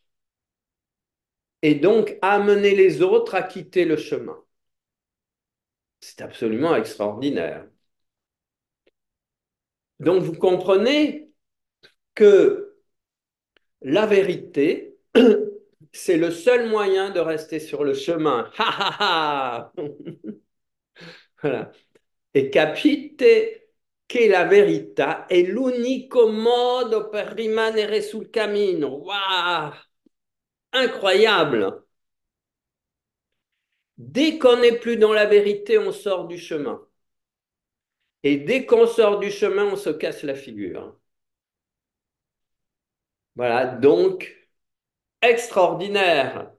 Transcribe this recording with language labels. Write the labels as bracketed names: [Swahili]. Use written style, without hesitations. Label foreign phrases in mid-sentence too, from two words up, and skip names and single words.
[French] Et donc à amener les autres à quitter le chemin. C'est absolument extraordinaire. Donc vous comprenez que la vérité, C'est le seul moyen de rester sur le chemin. Ha ha ha! Voilà. [Italian] E capite che la verità è l'unico modo per rimanere sul cammino. [French] Waouh! Incroyable! Dès qu'on n'est plus dans la vérité, on sort du chemin. Et dès qu'on sort du chemin, on se casse la figure. Voilà, donc extraordinaire.